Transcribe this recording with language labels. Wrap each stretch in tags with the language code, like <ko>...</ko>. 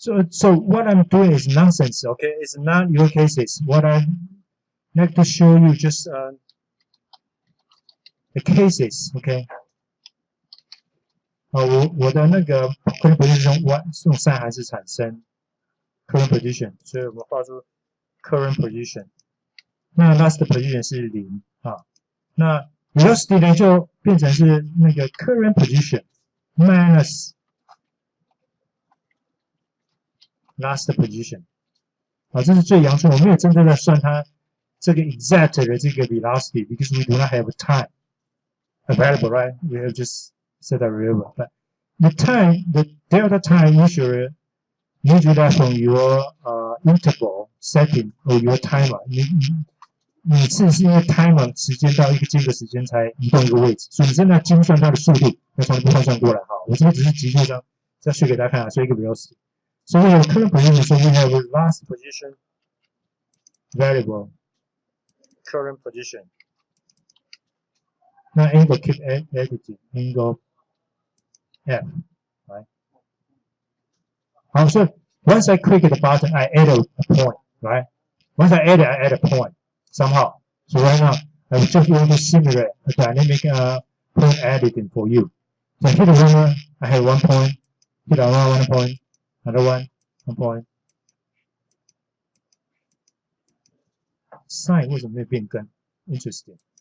<en>So what I'm doing is nonsense, okay? It's not your cases. What I like to show you just the cases, okay?</en> <zh>我的那个 current position 用算函式产生 current position， 所以我们画出 current position。那 last position 是0啊。 那 velocity 呢就变成是那个 current position minus last position。啊，这是最阳春，我没有真正的算它这个 exact 的这个 velocity because we do not have time available, right?</zh> <en>We have just set a variable. But the time, the delta time usually measure that from your interval setting or your timer.</en> <zh>你是因为 timer 时间到一个间隔时间才移动一个位置，所以你真的要精算它的速度，要从这边换算过来哈。我这边只是急就这样再说给大家看啊，说一个 velocity。</zh> <en>So we have current position, so we have a last position variable current position. Now angle keep editing, angle F, right? So once I click the button, I add a point, right? Once I add it, I add a point somehow. So right now, I just want to simulate a dynamic point editing for you. So hit the runner, I have 1 point, hit another 1 point, another 1 point.</en> <zh>Sign 为什么没有变更 ？Interesting.</zh>